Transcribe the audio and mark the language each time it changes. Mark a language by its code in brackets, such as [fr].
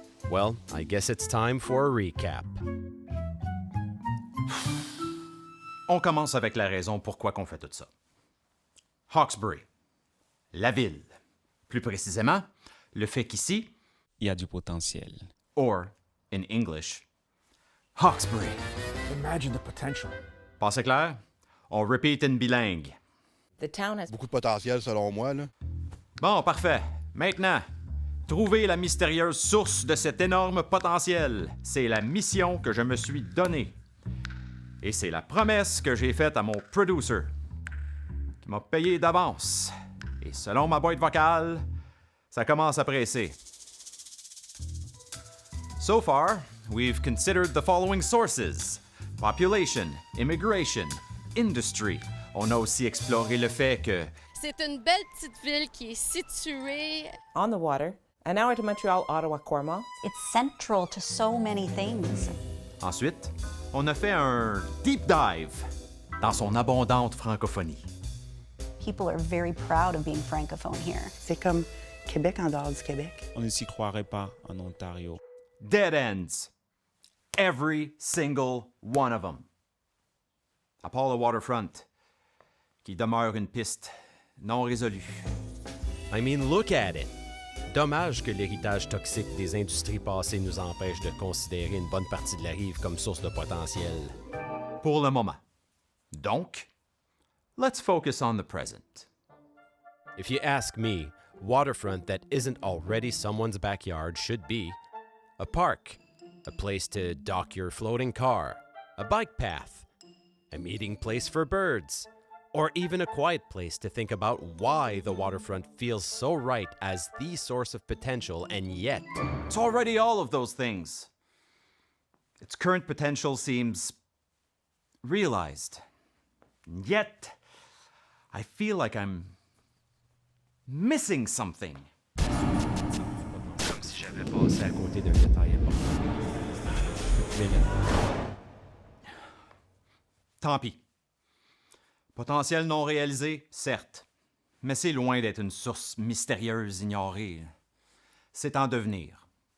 [en] Well, I guess it's time for a recap. [fr] On commence avec la raison pourquoi qu'on fait tout ça. Hawkesbury, la ville. Plus précisément, le fait qu'ici, il y a du potentiel. [en] Or, in English, Hawkesbury. Imagine the potential. [fr] Passez clair? On repeat in bilingue. [en] The town has [fr] Beaucoup de potentiel, selon moi, là. Bon, parfait. Maintenant, trouver la mystérieuse source de cet énorme potentiel. C'est la mission que je me suis donnée. Et c'est la promesse que j'ai faite à mon producer, qui m'a payé d'avance. Et selon ma boîte vocale, ça commence à presser. [en] So far, we've considered the following sources: population, immigration, industry. [fr] On a aussi exploré le fait que c'est une belle petite ville qui est située [en] on the water, an hour to Montreal, Ottawa, Cornwall. It's central to so many things. [fr] Ensuite, on a fait un deep dive dans son abondante francophonie. [en] People are very proud of being francophone here. [fr] C'est comme Québec en dehors du Québec. On ne s'y croirait pas en Ontario. [en] Dead ends. Every single one of them. [fr] À part le waterfront, qui demeure une piste non résolue. [en] I mean, look at it! [fr] Dommage que l'héritage toxique des industries passées nous empêche de considérer une bonne partie de la rive comme source de potentiel. Pour le moment. [en] Donc, let's focus on the present. If you ask me, waterfront that isn't already someone's backyard should be a park, a place to dock your floating car, a bike path, a meeting place for birds, or even a quiet place to think about why the waterfront feels so right as the source of potential, and yet it's already all of those things. Its current potential seems realized. And yet, I feel like I'm missing something. [fr] Comme si j'avais passé à côté d'un détail important. Tant pis. Potentiel non réalisé, certes, mais c'est loin d'être une source mystérieuse ignorée. C'est en devenir.